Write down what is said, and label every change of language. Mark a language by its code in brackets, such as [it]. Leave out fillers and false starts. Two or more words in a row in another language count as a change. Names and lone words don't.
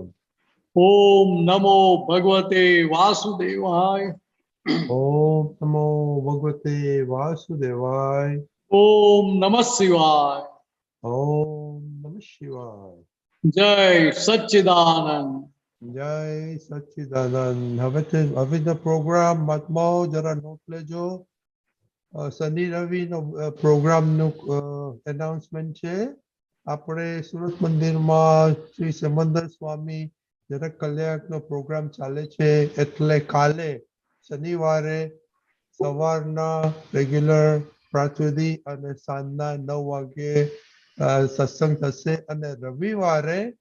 [sa] ओम नमो भगवते वासुदेवाय। ओम नमो भगवते वासुदेवाय। ओम नमः शिवाय। ओम नमः शिवाय। जय सच्चिदानंद। [gu] જય સચ્ચિદાનંદ. હવે [en] the program [gu] મતમાં જરા નોટ લેજો. શનિ રવિ નો પ્રોગ્રામ નું એનાઉન્સમેન્ટ છે. આપણે સુરત મંદિરમાં શ્રી સમંદર સ્વામી જનક કલ્યાણ નો પ્રોગ્રામ ચાલે છે, એટલે કાલે શનિવારે સવારના રેગ્યુલર પ્રાતવિધિ અને સાંજના 9 વાગે સત્સંગ થશે અને રવિવારે